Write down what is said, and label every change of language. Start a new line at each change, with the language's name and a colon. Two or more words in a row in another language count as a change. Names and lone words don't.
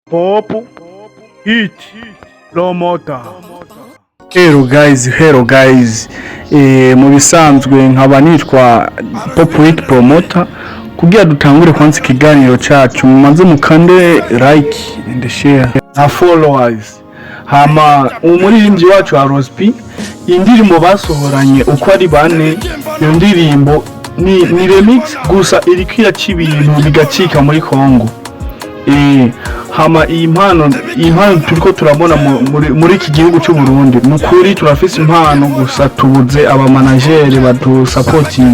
Rundi: Pop Hit Promoter.
English: Hello guys,
Rundi: mu bisanzwe nkaba nitwa Pop Hit Promoter. Kugira dutangure kwanza ikiganiro cyacu mumanze mukande
English: like and share
Rundi: na followers. Hama umuririmbyi wacu wa Rospi indirimbo basohoranye uko ari bane, iyo ndirimbo ni remix gusa irikira cy'ibintu bigacika muri Kongo. Hama iyi mpano turiko turabona muri iki gihugu cy'u Burundi, mukuri turafise impano gusa tubuze aba manager badu supporting.